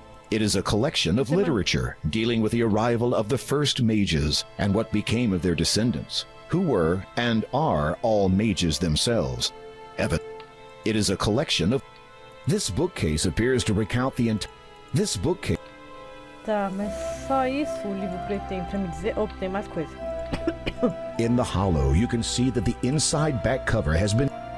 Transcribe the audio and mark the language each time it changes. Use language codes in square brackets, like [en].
[en] It is a collection of literature dealing with the arrival of the first mages and what became of their descendants, who were and are all mages themselves. It is a collection of... This bookcase appears to recount the entire... This bookcase... [pt] Tá, mas só isso o livro pretende pra me dizer? Ou tem mais coisa? [en] In the hollow, you can see that the inside back cover has been...